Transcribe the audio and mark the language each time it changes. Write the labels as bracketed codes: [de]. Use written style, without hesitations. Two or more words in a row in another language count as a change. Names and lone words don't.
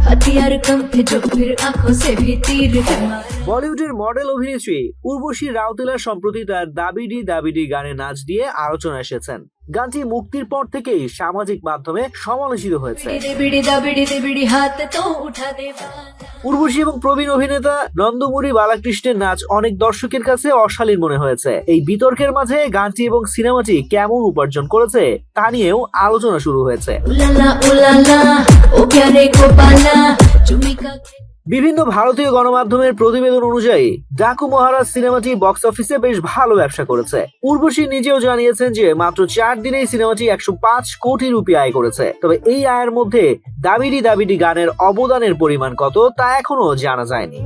[hi] हथियार कम थे जो फिर आंखों से भी तीर मारा। [bn] বলিউডের মডেল অভিনেত্রী উর্বশী রাউতেলা সম্প্রতি তার দাবিডি দাবিডি গানে নাচ দিয়ে আলোচনা এসেছেন। গানটি মুক্তির পর থেকেই সামাজিক মাধ্যমে সমালোচিত হয়েছে। [hi] बिड़ी दाबिड़ी दे बिड़ी हाथ तो उठा दे वाला। [bn] উর্বশী এবং প্রবীণ অভিনেতা নন্দমুরি বালাকৃষ্ণের নাচ অনেক দর্শকের কাছে অশালীন মনে হয়েছে। এই বিতর্কের মাঝে গানটি এবং সিনেমাটি কেমন উপার্জন করেছে তা নিয়েও আলোচনা শুরু হয়েছে। [hi] उलाला ओ प्यारे गोपाला चुमी का [bn] বিভিন্ন ভারতীয় গণমাধ্যমের প্রতিবেদন অনুযায়ী ডাকু মহারাজ সিনেমাটি বক্স অফিসে বেশ ভালো ব্যবসা করেছে। উর্বশী নিজেও জানিয়েছেন যে মাত্র 4 দিনেই সিনেমাটি 105 কোটি রুপি আয় করেছে। তবে এই আয়ের মধ্যে দাবিডি দাবিডি গানের অবদানের পরিমাণ কত তা এখনো জানা যায়নি।